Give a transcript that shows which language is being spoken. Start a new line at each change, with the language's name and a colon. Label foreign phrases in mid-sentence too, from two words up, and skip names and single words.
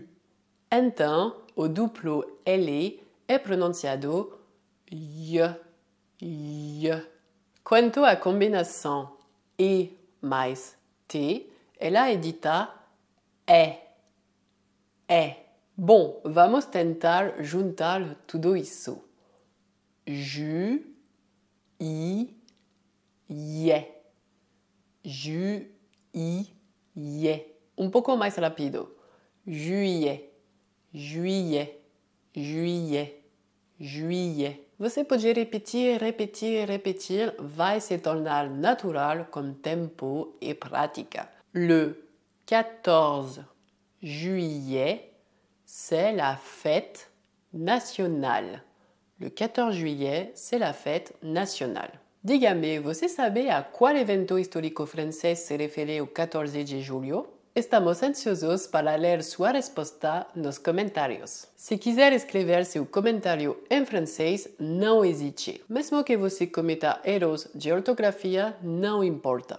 Portuguese: Então, o duplo L é pronunciado Y, Y. Quanto à combinação E mais T, ela é dita E. Bom, vamos tentar juntar tudo isso.
French: Ju, I, ye. Ju, I, ye.
Portuguese: Um pouco mais rápido.
French: Juillet, juillet, juillet, juillet.
Portuguese: Você pode repetir, vai se tornar natural com tempo e prática.
French: Le 14 juillet, c'est la fête nationale. Le 14 juillet, c'est la fête nationale.
Portuguese: Diga-me, você sabe a qual evento histórico francês se refere o 14 de julho? Estamos ansiosos para ler sua resposta nos comentários. Se quiser escrever seu comentário em francês, não hesite. Mesmo que você cometa erros de ortografia, não importa.